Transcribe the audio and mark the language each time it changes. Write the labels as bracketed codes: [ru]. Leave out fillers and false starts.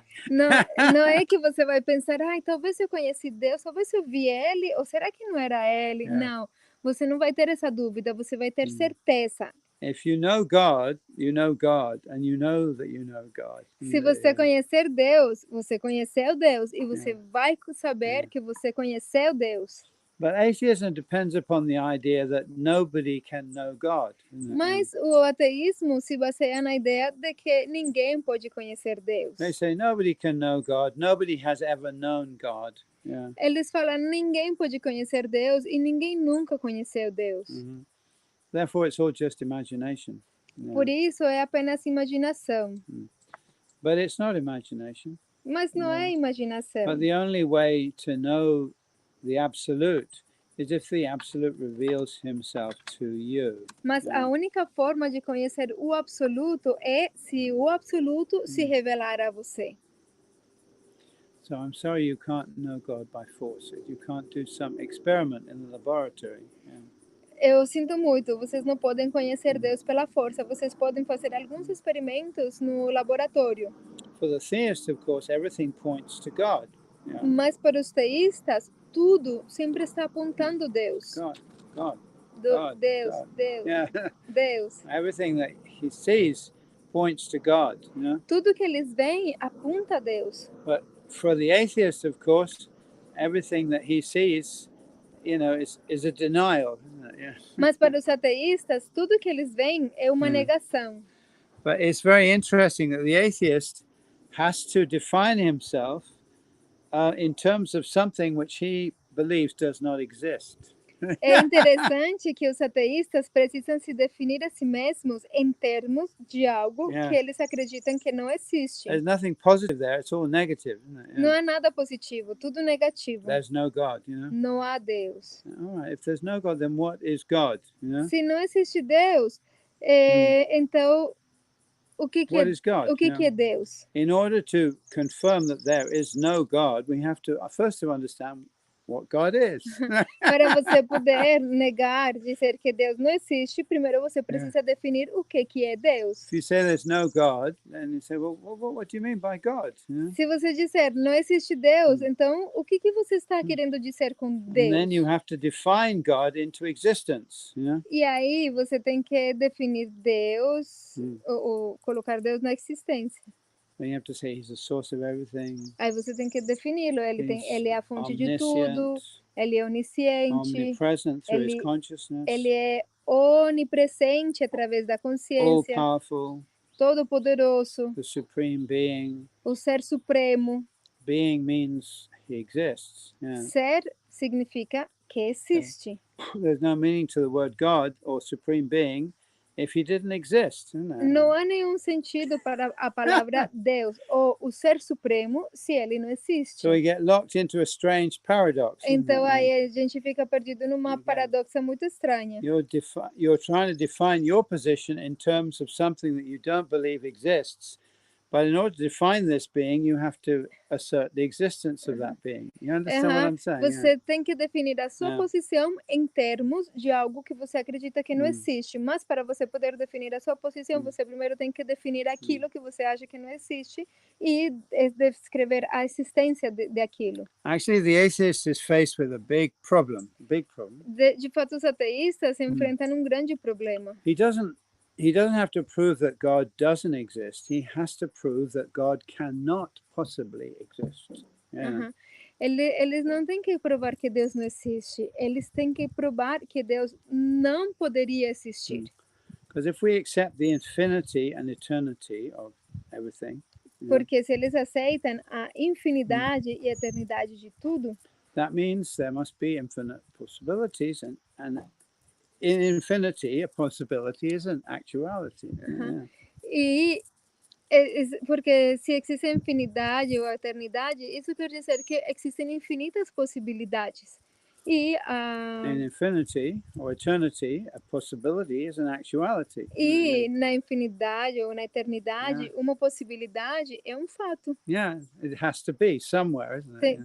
[pt] Não é que você vai pensar, talvez eu conheci Deus, talvez eu vi Ele, ou será que não era Ele? Não, você não vai ter essa dúvida, você vai ter certeza. [en] If you know God, and you know that you know God. [pt] Se você conhecer Deus, você conheceu Deus e você vai saber que você conheceu Deus. [en] But atheism depends upon the idea that nobody can know God. [pt] Mas o ateísmo se baseia na ideia de que ninguém pode conhecer Deus. [en] They say nobody can know God. Nobody has ever known God. [pt] Eles falam ninguém pode conhecer Deus e ninguém nunca conheceu Deus. [en] Therefore, it's all just imagination. [pt] Por isso é apenas imaginação. [en] But it's not imagination. [pt] Mas não é imaginação. [en] But the only way to know the absolute is if the absolute reveals himself to you. [pt] Mas a única forma de conhecer o absoluto é se o absoluto se revelar a você. [en] So I'm sorry you can't know God by force. You can't do some experiment in the laboratory. [pt] Eu sinto muito, vocês não podem conhecer Deus pela força. Vocês podem fazer alguns experimentos no laboratório. [en] For the theist, of course, everything points to God. [pt] Mas para os teístas, tudo sempre está apontando Deus. [en] God. [pt] Deus. Deus. [en] Everything that he sees points to God. [pt] Tudo que eles veem aponta a Deus. [en] But for the atheist, of course, everything that he sees, is a denial. [pt] Mas para os ateístas, tudo que eles veem é uma negação. [en] But it's very interesting that the atheist has to define himself in terms of something which he believes does not exist. [pt] É interessante que os ateístas precisam se definir a si mesmos em termos de algo que eles acreditam que não existe. [en] There's nothing positive there, it's all negative, isn't it? [pt] Não há nada positivo, tudo negativo. [en] There's no God, [pt] Não há Deus. [en] All right, if there's no God, then what is God? [pt] Se não existe Deus, então o que [en] is God? [pt] O que é Deus? [en] In order to confirm that there is no God, we have to first understand what God is. [pt] Para você poder negar, dizer que Deus não existe, primeiro você precisa definir o que é Deus. [en] If you say there's no God, then you say, well, what do you mean by God? [pt] Se você disser não existe Deus, então o que você está querendo dizer com Deus? [en] And then you have to define God into existence. [pt] E aí você tem que definir Deus, ou colocar Deus na existência. [en] Then you have to say he's the source of everything. [pt] Aí você tem que defini-lo. Ele é a fonte de tudo. Ele é onisciente. [en] Omnipresent through his consciousness. [pt] Ele é onipresente através da consciência. [en] All powerful. [pt] Todo-poderoso. [en] The supreme being. [pt] O ser supremo. [en] Being means he exists. [pt] Ser significa que existe. [en] There's no meaning to the word God or supreme being if he didn't exist. [pt] Não há nenhum sentido para a palavra Deus ou o ser supremo se ele não existe. [en] So we get locked into a strange paradox. [pt] Então aí a gente fica perdido numa paradoxa muito estranha. [en] You're trying to define your position in terms of something that you don't believe exists. But in order to define this being, you have to assert the existence of that being. You understand what I'm saying? [pt] Você tem que definir a sua posição em termos de algo que você acredita que não existe. Mas para você poder definir a sua posição, você primeiro tem que definir aquilo que você acha que não existe e descrever a existência de aquilo. [en] Actually, the atheist is faced with a big problem. [pt] De fato, os ateístas se enfrentam grande problema. [en] He doesn't have to prove that God doesn't exist. He has to prove that God cannot possibly exist. [pt] Eles não têm que provar que Deus não existe. Eles têm que provar que Deus não poderia existir. [en] Because if we accept the infinity and eternity of everything, [pt] porque se eles aceitam a infinidade e eternidade de tudo, [en] that means there must be infinite possibilities and in infinity, a possibility is an actuality. [pt] E porque se existe infinidade ou eternidade, isso quer dizer que existem infinitas possibilidades. E [en] in infinity or eternity, a possibility is an actuality. [pt] E na infinidade ou na eternidade, uma possibilidade é um fato. [en] Yeah, it has to be somewhere, isn't it?